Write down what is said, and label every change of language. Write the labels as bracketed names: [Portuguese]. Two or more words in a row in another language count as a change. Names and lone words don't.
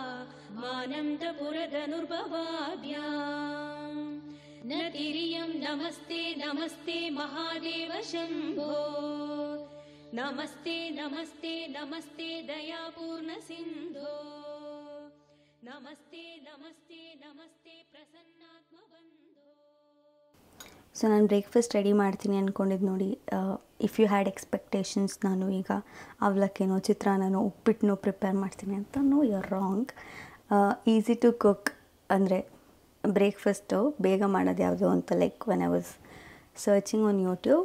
[Sanskrit] मानन्दपुरधनुर्भवाभ्यां नतिरियं नमस्ते नमस्ते महादेव शम्भो नमस्ते नमस्ते नमस्ते दयापूर्ण सिंधो नमस्ते नमस्ते नमस्ते प्रसन्नात्म बंधो. [Kannada] ಸೊ ನಾನು ಬ್ರೇಕ್ಫಾಸ್ಟ್ ರೆಡಿ ಮಾಡ್ತೀನಿ ಅಂದ್ಕೊಂಡಿದ್ದು ನೋಡಿ. [English] if you had expectations [Kannada] ನಾನು ಈಗ ಅವಲಕ್ಕಿನೋ ಚಿತ್ರಾನ್ನನೋ ಉಪ್ಪಿಟ್ಟನೋ ಪ್ರಿಪೇರ್ ಮಾಡ್ತೀನಿ ಅಂತ. [English] No, you are wrong. easy to cook [Kannada] ಅಂದರೆ ಬ್ರೇಕ್ಫಾಸ್ಟು ಬೇಗ ಮಾಡೋದು ಯಾವುದು ಅಂತ, [English] like when I was searching on YouTube.